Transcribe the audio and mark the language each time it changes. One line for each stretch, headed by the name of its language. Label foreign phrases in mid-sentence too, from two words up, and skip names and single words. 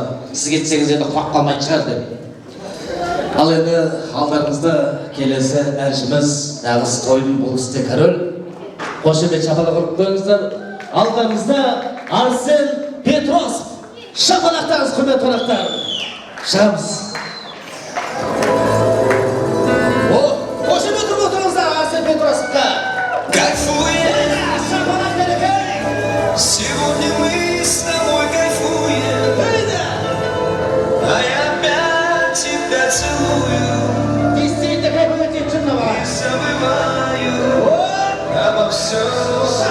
Kazakh: Сіз кетсеңіз енді құлап қалмайтын шығар деп. Ал енді алдарыңызда келесі әншіміз, нағыз тойдың бұл кісіде король. Қошемет шапалақ ұрып қойыңыздар. Алдарыңызда Арсен Петросов. Шапалақтарыңыз, құрметті қонақтар. Шығамыз. Қошемет ұрып отырыңыздар Арсен Петросовқа.
Russian: Кайфуем, сегодня мы с тобой кайфуем, а я опять тебя целую, и забываю обо всем.